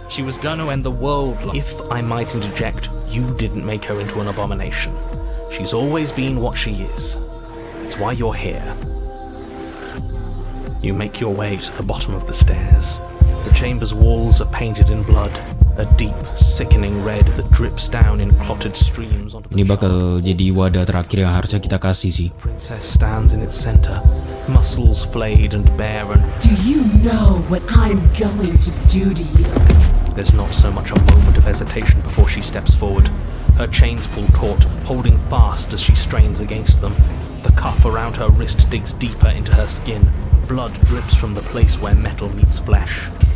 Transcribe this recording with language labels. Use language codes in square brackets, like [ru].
[en] She was going to end the world. If I might interject, you didn't make her into an abomination. She's always been what she is. It's why you're here. You make your way to the bottom of the stairs. The chamber's walls are painted in blood, a deep, sickening red that drips down in clotted streams onto the... [id] Ini bakal jadi wadah terakhir yang harusnya kita kasih sih. [en] The princess stands in its center, muscles flayed and bare and... Do you know what I'm going to do to you? There's not so much a moment of hesitation before she steps forward. Her chains pull taut, holding fast as she strains against them. The cuff around her wrist digs deeper into her skin. Blood drips from the place where metal meets flesh.